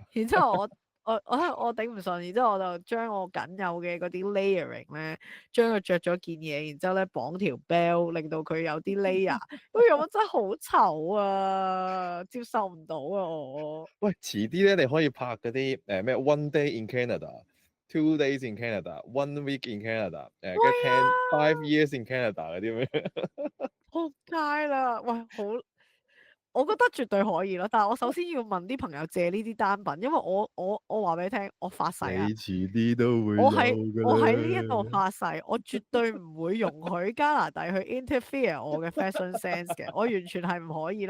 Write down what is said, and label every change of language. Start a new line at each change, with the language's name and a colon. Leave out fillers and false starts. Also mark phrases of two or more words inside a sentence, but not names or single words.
Cantonese: 然之後我頂唔順，然之後我就將我僅有嘅嗰啲 layering 咧，將佢着咗件嘢，然之後咧綁條 belt，令到佢有啲 layer。咁樣真係好醜啊，接受唔到啊我。喂，遲啲咧，你可以拍嗰啲咩 One Day in Canada、Two Days in Canada、One Week in Canada，喂跟住 Five 啊， Years in Canada 嗰啲咩？仆街啦！喂，我覺得絕對可以咯，但係我首先要問啲朋友借呢啲單品，因為我話俾你聽，我發誓你啊！遲啲都會有我喺㗎我喺呢一度啦。發誓，我絕對唔會容許加拿大去 interfere 我嘅
English: fashion sense
Cantonese: 嘅，我完全係唔可以咯。